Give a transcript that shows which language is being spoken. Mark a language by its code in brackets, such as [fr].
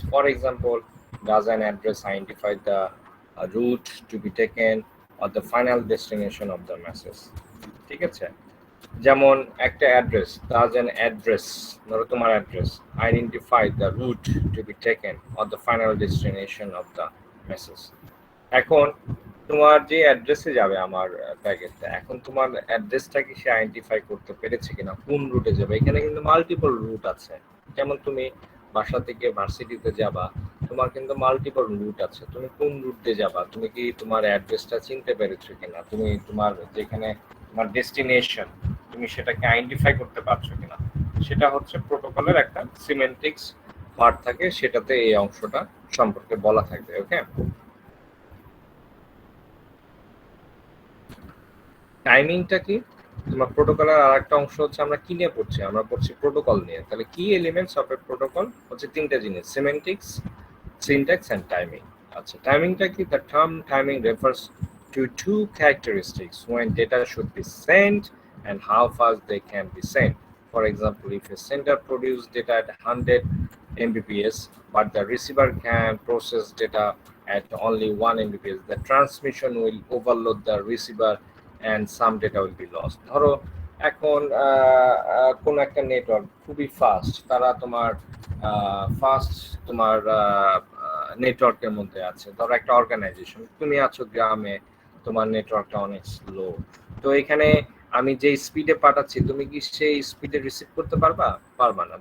[en] For example, does an address identify the route to be taken or the final destination of the message? [bn] ঠিক আছে? যেমন একটা address, [en] does an address, [bn] ধরো তোমার address, [en] identify the route to be taken or the final destination of the message. [bn] এখন তোমার যে অ্যাড্রেসে যাবে আমার প্যাকেটটা, এখন তোমার অ্যাড্রেসটাকে সে আইডেন্টিফাই করতে পেরেছে কিনা, কোন রুটে যাবে? এখানে কিন্তু মাল্টিপল রুট আছে। যেমন তুমি বাসা থেকে ভার্সিটিতে যাবা, তোমার কিন্তু মাল্টিপল রুট আছে। তুমি কোন রুট দিয়ে যাবা? তুমি কি তোমার অ্যাড্রেসটা চিনতে পেরেছো কিনা? তুমি তোমার যেখানে তোমার ডেস্টিনেশন, তুমি সেটাকে আইডেন্টিফাই করতে পারছো কিনা? সেটা হচ্ছে প্রোটোকলের একটা সিমেন্টিক্স পার্ট থাকে, সেটাতে এই অংশটা সম্পর্কে বলা থাকবে। ওকে, টাইমিংটা কি? তোমার প্রোটোকলের আর একটা অংশ হচ্ছে, আমরা কি নিয়ে পড়ছি? আমরা পড়ছি প্রোটোকল নিয়ে। তাহলে কি [en] elements of a protocol [bn] হচ্ছে তিনটা জিনিস: সিমেন্টিক্স, সিনট্যাক্স এন্ড টাইমিং। আচ্ছা, টাইমিংটা কি? [en] The term timing refers to two characteristics: when data should be sent and how fast they can be sent. For example, if a sender produces data at 100 Mbps but the receiver can process data at only 1 Mbps, the transmission will overload the receiver and some data will be lost. [bn] ধরো এখন কোন একটা network খুবই fast, তারা তোমার fast তোমার নেটওয়ার্কের মধ্যে আছে। ধরো একটা অর্গানাইজেশন, তুমি আছো গ্রামে, তোমার নেটওয়ার্কটা অনেক স্লো। তো এখানে আমি যে স্পিডে পাঠাচ্ছি, তুমি কি সেই স্পিডে রিসিভ করতে পারবা না।